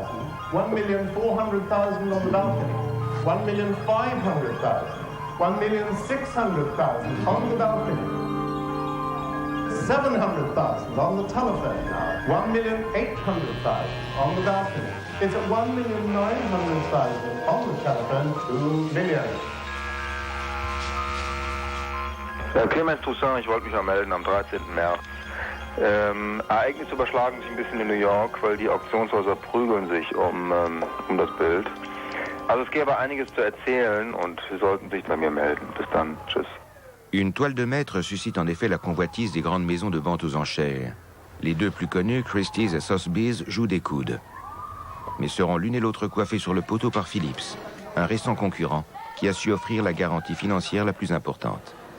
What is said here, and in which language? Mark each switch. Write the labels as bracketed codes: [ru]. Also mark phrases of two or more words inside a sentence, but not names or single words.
[en] 1,400,000 on the balcony. 1,500,000. 1,600,000 on the balcony. 700,000 on the telephone now. 1,800,000 on the balcony. It's at 1,900,000 on the telephone. 2 million. [de] Clemens Toussaint, ich wollte mich mal melden am 13. März. Ereignisse überschlagen sich ein bisschen in New York, weil die Auktionshäuser prügeln sich um das Bild. Also es gäbe einiges zu erzählen und Sie sollten sich bei mir melden. Bis dann. Tschüss. [fr] Une toile de maître suscite en effet la convoitise des grandes maisons de vente aux enchères. Les deux plus connus, Christie's et Sotheby's, jouent des coudes. Mais seront l'une et l'autre coiffées sur le poteau par Phillips, un récent concurrent qui a su offrir la garantie financière la plus importante.